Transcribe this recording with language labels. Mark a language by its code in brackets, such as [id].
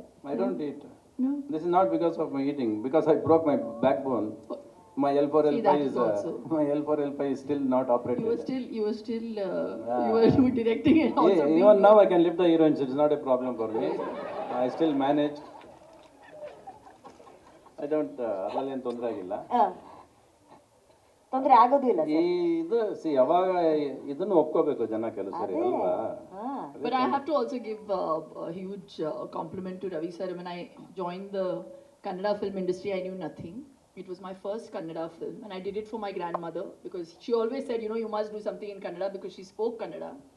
[en] I don't eat. No. This is not because of my eating, because I broke my backbone. My L4 See, L5 that is is also. my L4 L5 is still not operated. You were directing it also. Yeah, even now I can lift the heroines. It's not a problem for me. I still manage. I don't. [kn] ಅದರಲ್ಲಿ ಏನು ತೊಂದರೆ ಆಗಿಲ್ಲ. ತೊಂದರೆ ಆಗೋದಿಲ್ಲ ಈ sir. ಇದು ಯಾವಾಗ ಇದನ್ನು ಒಪ್ಕೋಬೇಕು ಜನ ಕೆಲವು ಸರಿ ಅದೇ ಅಲ್ವಾ? ಹಾ. [en] But I have to also give a huge compliment to Ravi sir. When I joined the Kannada film industry, I knew nothing. It was my first Kannada film, and I did it for my grandmother because she always said, you know, you must do something in Kannada because she spoke Kannada.